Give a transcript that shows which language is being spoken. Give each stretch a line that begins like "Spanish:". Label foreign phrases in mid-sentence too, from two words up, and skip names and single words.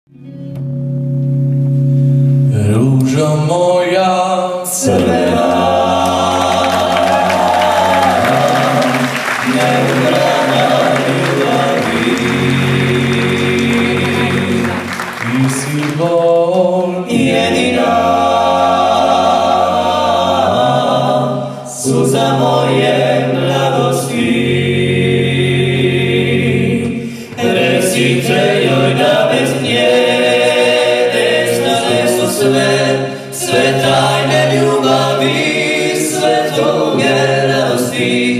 Polish: Różo moja czerwona, nieubrana miłości i symbol jedyna,
Croatian: suza moje mladosti. Recite joj da bez nje sve tajne ljubavi, sve tuge radosti.